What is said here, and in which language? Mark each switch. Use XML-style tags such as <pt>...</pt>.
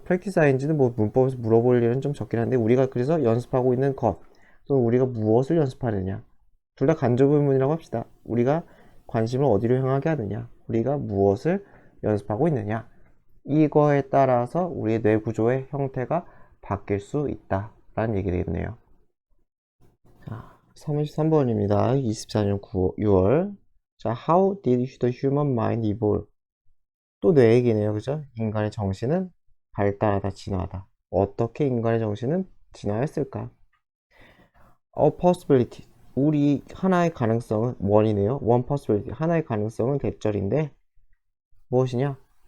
<ko>practice ing는 뭐 문법에서 물어볼 일은 좀 적긴 한데, 우리가 그래서 연습하고 있는 것 또는 우리가 무엇을 연습하느냐, 둘 다 간접의문이라고 합시다. 우리가 관심을 어디로 향하게 하느냐, 우리가 무엇을 연습하고 있느냐, 이거에 따라서 우리의 뇌 구조의 형태가 바뀔 수 있다 라는 얘기 되겠네요. 자, 33번입니다. 24년 6월.</ko> <en>자, how did the human mind evolve?</en> <ko>또 뇌 얘기네요. 그죠? 인간의 정신은 발달하다, 진화하다. 어떻게 인간의 정신은 진화했을까?</ko> <en>A possibility.</en> <ko>우리 하나의 가능성은 원이네요.</ko> <en>one possibility.</en> <ko>하나의 가능성은 대절인데 무엇이냐?</ko>